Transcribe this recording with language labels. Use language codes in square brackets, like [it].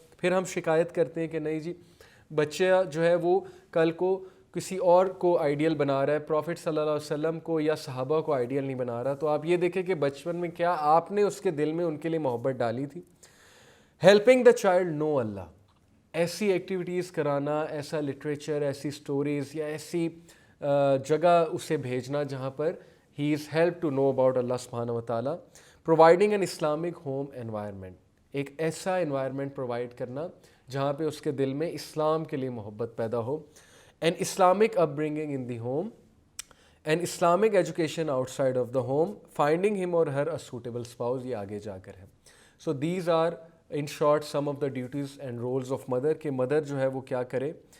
[ur] پھر ہم شکایت کرتے ہیں کہ نہیں جی بچہ جو ہے وہ کل کو کسی اور کو آئیڈیل بنا رہا ہے, پروفٹ صلی اللہ علیہ وسلم کو یا صحابہ کو آئیڈیل نہیں بنا رہا. تو آپ یہ دیکھیں کہ بچپن میں کیا آپ نے اس کے دل میں ان کے لیے محبت ڈالی تھی. [en] helping the child know Allah, [ur] ایسی ایکٹیویٹیز کرانا, ایسا لٹریچر, ایسی سٹوریز یا ایسی جگہ اسے بھیجنا جہاں پر [en] he is helped to know about Allah subhanahu wa ta'ala, providing an Islamic home environment. [ur] ایک ایسا انوائرمنٹ پرووائڈ کرنا جہاں پہ اس کے دل میں اسلام کے لیے محبت پیدا ہو. [en] and Islamic upbringing in the home and Islamic education outside of the home, finding him or her a suitable spouse, [ur] یہ آگے جا کر ہے. [en] so these are in short some of the duties and roles of mother, [ur] کہ mother جو ہے وہ کیا کرے.